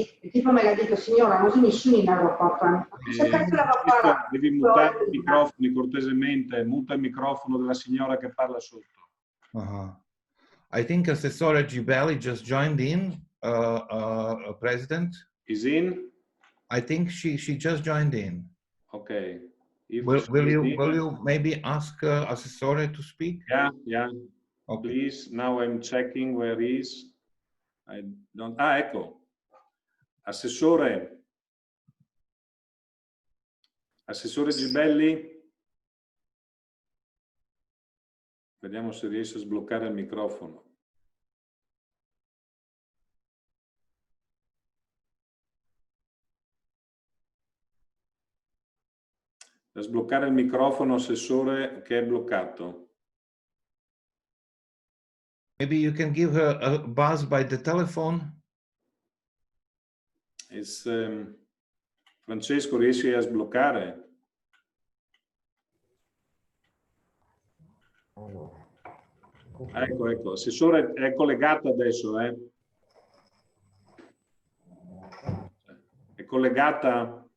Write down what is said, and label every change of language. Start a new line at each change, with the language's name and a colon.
Italian: tipo me l'ha detto, signora, non c'è nessuno in aeroporto. Devi mutare i microfoni cortesemente, muta il microfono della signora che parla sotto.
English: I think Assessore Gibelli just joined in, President. Is in? I think she just joined in. Okay. Will you maybe ask Assessore to speak? Yeah. Okay. Please, now I'm checking where is. I don't.
Italian: Ecco. Assessore Gibelli. Vediamo se riesce a sbloccare il microfono. Da sbloccare il microfono, assessore, che è bloccato.
English: Maybe you can give her a buzz by the telephone.
Italian: Francesco, riesci a sbloccare? Ecco, assessore è collegato adesso, È collegata?